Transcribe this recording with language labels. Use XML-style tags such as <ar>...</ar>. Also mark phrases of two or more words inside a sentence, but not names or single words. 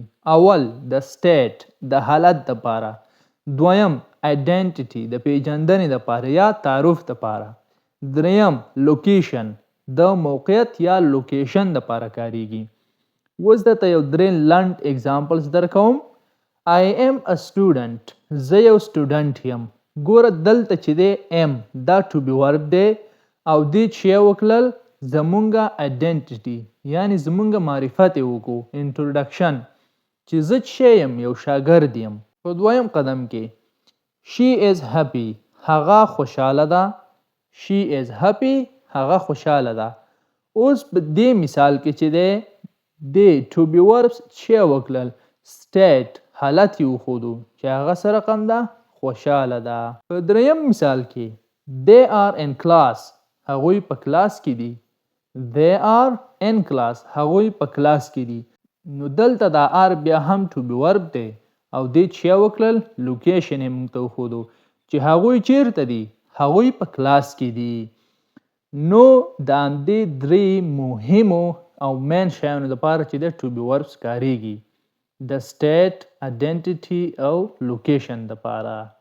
<ps>اول د سټیټ د حالت دپاره، دویم آیډنټیټي د پیژندنې دپاره یا تعارف دپاره، دریم لوکیشن د موقعیت یا لوکیشن دپاره کاریږي. اوس درته یو 3 لنډ اگزامپلز درکوم.</ps> <en>I am a student،</en> <ps>زه یو سټوډنټ یم. ګوره دلته چې دی ام دا</ps> <en>to be verb</en> <ps>دی او دې چې وکړل زمونږه آیډنټیټي یعنی زمونږه معرفت یې وکړو، انټروډکشن چې زه چې یم یو شاګرد یم. په دویم قدم کې</ps> <en>she is happy،</en> <ps>هغه خوشحاله ده.</ps> <en>she is happy،</en> <ps>هغه خوشحاله ده. اوس په دې مثال کې چې دی د</ps> <en>to be verbs</en> <ps>چې وکړل سټیټ حالت یې وښودو چې هغه سره کم ده، خوشحاله ده. په دریم مثال کې</ps> <en>they are in class،</en> <ps>هغوی په کلاس کې دي.</ps> <en>they are in class،</en> <ps>هغوی په کلاس کې دي. نو دلته دا آر بیا هم</ps> <en>to be verb</en> <ps>دی او دې چې وکړل لوکیشن یې موږ ته وښودو چې هغوی چیرته دي، هغوی په کلاس کې دي. نو د همدې 3 مهمو او مین شیانو دپاره چې د</ps> <en>to be verbs</en> <ps>کاریږي، د سټیټ، آیډنټیټي او لوکیشن دپاره.</ps>